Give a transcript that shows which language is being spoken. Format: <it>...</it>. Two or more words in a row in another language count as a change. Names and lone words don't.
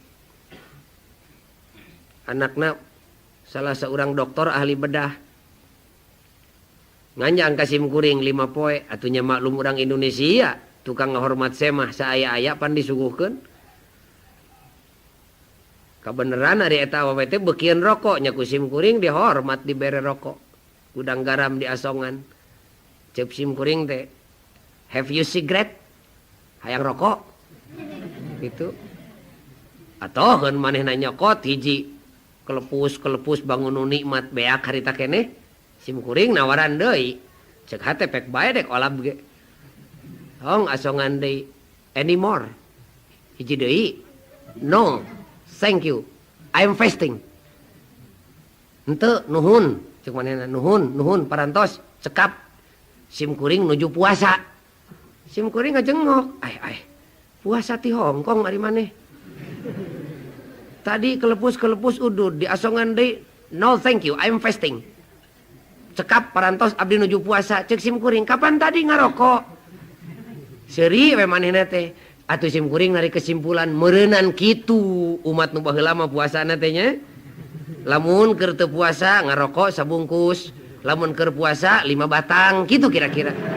<su>anakna salah seorang doktor ahli bedah nganjang ka simkuring 5 poe atunya maklum urang Indonesia tukang ngahormat semah saaya-aya pan disuguhkeun kabeneran ari eta awewe teh beukieun rokok nya ku simkuring dihormat dibere rokok udang garam diasongan ceuk simkuring teh</su> <en>have you</en> <su>cigarette hayang rokok gitu atoheun manehna nyokot hiji kelepus bangun nu nikmat beak harita keneh simkuring nawaran deui ceuk hate pek bae dek olab ge hong asongan deui anymore hiji deui</su> <en>no thank you I'm fasting</en> <su>henteu nuhun ceuk manehna nuhun parantos cekap simkuring nuju puasa simkuring ngajengok ai puasa ti Hongkong ari maneh tadi kelepus udud diasongan deui</su> <en>no thank you I'm fasting</en> <su>cekap parantos abdi nuju puasa ceuk simkuring kapan tadi ngarokok seuri we manehna teh atuh simkuring nari kesimpulan meureunan kitu umat nu baheula mah puasana teh nya lamun keur teu puasa ngarokok sabungkus lamun keur puasa 5 batang gitu kira-kira</su>